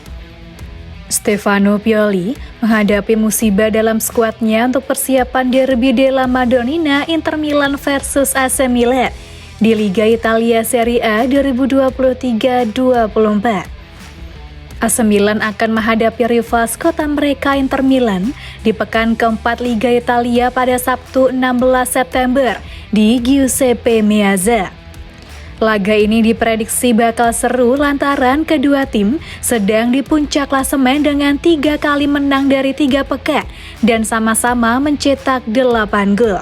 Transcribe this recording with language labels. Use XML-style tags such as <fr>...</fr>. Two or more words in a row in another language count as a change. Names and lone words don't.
<id>Stefano Pioli menghadapi musibah dalam skuadnya untuk persiapan derby della Madonnina Inter Milan versus AC Milan di Liga Italia Serie A 2023-24. AC Milan akan menghadapi rival kota mereka Inter Milan di pekan keempat Liga Italia pada Sabtu 16 September di Giuseppe Meazza. Laga ini diprediksi bakal seru lantaran kedua tim sedang di puncak klasemen dengan 3 kali menang dari 3 pekan dan sama-sama mencetak 8 gol.</id>